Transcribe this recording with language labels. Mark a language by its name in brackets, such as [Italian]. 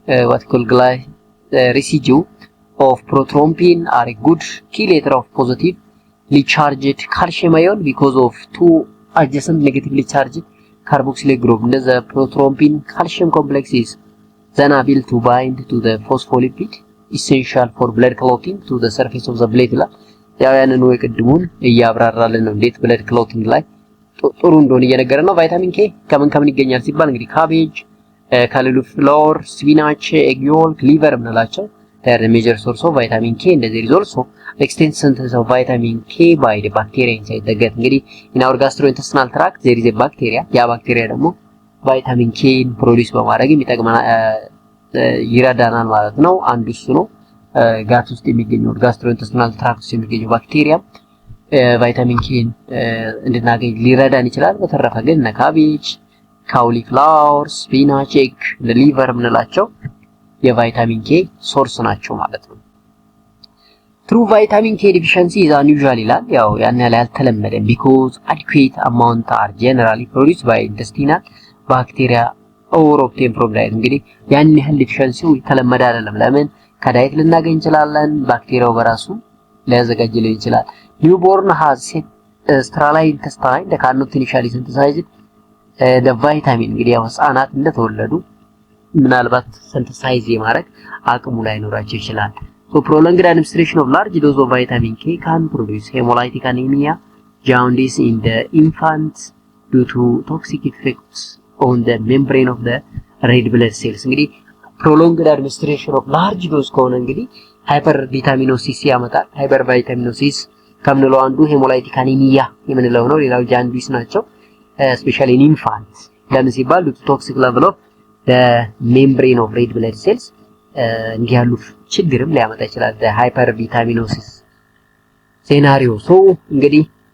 [English] what called residue of prothrombin are a good chelator of positively charged calcium ion because of two adjacent negatively charged carboxylic group. The prothrombin calcium complex is then able to bind to the phospholipid essential for blood clotting to the surface of the plate. [Amharic] ያው ያንን ወይ ቅድሙን እያብራራልን ነው እንዴት blood clotting ላይ ጥሩ እንደሆነ እየነገረን ነው። ቫይታሚን ኬ ከምን ይገኛል ሲባል እንግዲህ ካቤጅ፣ ካሊፍላወር፣ ስፒናች፣ ኤግ ዮልክ፣ ሊቨር ምንላቸው [English] the major source of vitamin K, and there is also extensive synthesis of vitamin K by the bacteria inside the gut. እንግዲህ in our gastrointestinal tract there is a bacteria. [Amharic] ያ ባክቴሪያ ደግሞ ቫይታሚን ኬ ፕሮዲዩስ በማድረግ የሚጠቅመና ይረዳናል ማለት ነው። አንዱ እሱ ነው። ጋት ውስጥ የሚገኘው gastrointestinal tract ውስጥ የሚገኘው ባክቴሪያ ቫይታሚን ኬን እንድናገኝ ሊረዳን ይችላል። በተረፈ ግን ካቤጅ፣ ካሊፍላወር፣ ስፒናች፣ ኤግ፣ ሊቨር ምንላቸው የቫይታሚን ኬ ሶርስ ናቸው ማለት ነው። [English] True vitamin K deficiency is unusual ይላል። [Amharic] ያው ያን ያህል አልተለመደም [English] because adequate amount are generally produced by intestinal bacteria or obtained from diet. [Amharic] እንግዲህ ያን ያህል ዲፊሸንሲው የተለመደ አይደለም። ለምን ከዳይት ልናገኝ እንችላለን፣ ባክቴሪያው በራሱ ሊያዘጋጅልን ይችላል። [English] Newborn has sterile intestine that cannot initially synthesize the vitamin. [Amharic] እንግዲህ ያው ህፃናት እንደተወለዱ ምናልባት ሲንተሳይዝ የማድረግ አቅሙ ላይ ኖራቸው ይችላል። [English] So prolonged administration of large dose of vitamin K can produce hemolytic anemia, jaundice in the infant due to toxic effects on the membrane of the red blood cells. [Amharic] እንግዲህ [English] prolonged administration of large dose [Amharic] ከሆነ እንግዲህ ሃይፐር ቪታሚኖሲስ ያመጣል። ሃይፐር ቪታሚኖሲስ ከምንለው አንዱ ሄሞላይቲክ አኒሚያ የምንለው ነው። ሌላው ጃንዲስ ናቸው። ስፔሻሊ ኢን ኢንፋንት ለምን ሲባል ቶክሲክ ሌቨል ኦፍ ዘ ሜምብሬን ኦፍ ሬድ ብለድ ሴልስ እንዲህ ያሉ ችግርም ሊያመጣ ይችላል። ሃይፐር ቪታሚኖሲስ ሴናሪዮ። ሶ እንግዲህ